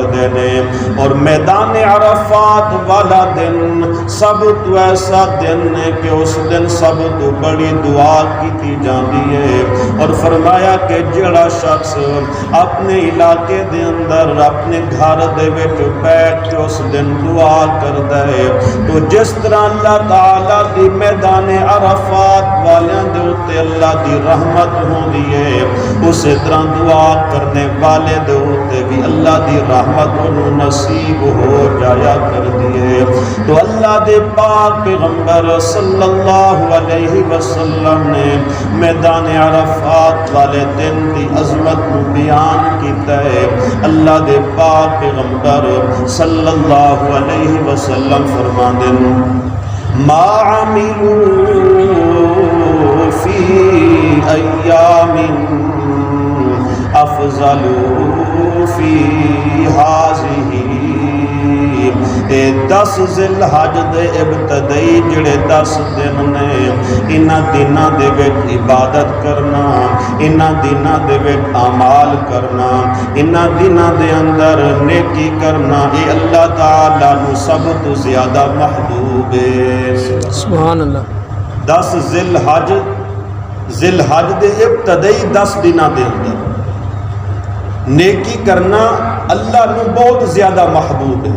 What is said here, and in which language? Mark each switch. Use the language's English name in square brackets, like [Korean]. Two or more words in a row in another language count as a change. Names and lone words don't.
[Punjabi] دینے، اور میدان عرفات والا دن سب تو ایسا دن ہے کہ اس دن سب تو بڑی دعا کی جاندی ہے، اور فرمایا کہ جڑا شخص اپنے علاقے دے اندر اپنے گھر دے وچ بیٹھ کے اس دن دعا کردا ہے تو جس طرح اللہ تعالی دی میدان عرفات والیاں دے اوتے اللہ دی رحمت ہوندی ہے، اسی طرح دعا کرنے والے دے اوتے بھی اللہ دی رحمت انہوں نصیب ہو جایا کردی ہے۔ تو اللہ دے پاک پیغمبر [Arabic] صلی اللہ علیہ وسلم [Punjabi] نے میدان عرفات والے دن دی عظمت کو بیان کیتا ہے۔ اللہ دے پاک پیغمبر [Arabic] صلی اللہ علیہ وسلم [Punjabi] فرماندے [Arabic] ما عملوا ایام افضل فی ہذہ، [Punjabi] اے 10 ذی الحج دے ابتدائی جڑے 10 دن نے، انہاں دناں دے وچ عبادت کرنا، انہاں دناں دے وچ اعمال کرنا، انہاں دناں دے اندر نیکی کرنا، اے اللہ تعالیٰ نو سب تو زیادہ محبوب ہے۔ [Arabic] سبحان اللہ۔ [Punjabi] 10 ذی الحج، ذی الحج دے ابتدائی 10 دناں دے اندر نیکی کرنا اللہ نو بہت زیادہ محبوب ہے۔